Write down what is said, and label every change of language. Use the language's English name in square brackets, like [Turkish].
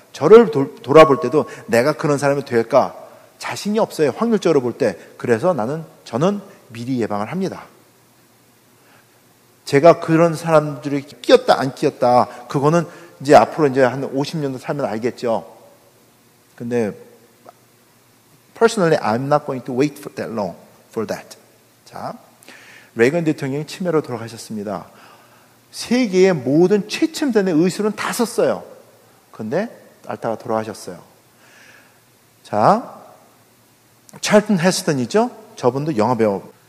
[Korean] 저를 돌아볼 때도 내가 그런 사람이 될까 자신이 없어요. 확률적으로 볼 때. 그래서 저는 미리 예방을 합니다. 제가 그런 사람들이 끼었다 안 끼었다 그거는 이제 앞으로 이제 한 50년도 살면 알겠죠. 근데 [English] personally I'm not going to wait for that long for that. [Korean] 자, 레이건 대통령이 치매로 돌아가셨습니다. 세계의 모든 최첨단의 의술은 다 썼어요. 근데 앓다가 돌아가셨어요. 자, 찰튼 헤스턴이죠? 저분도 영화배우.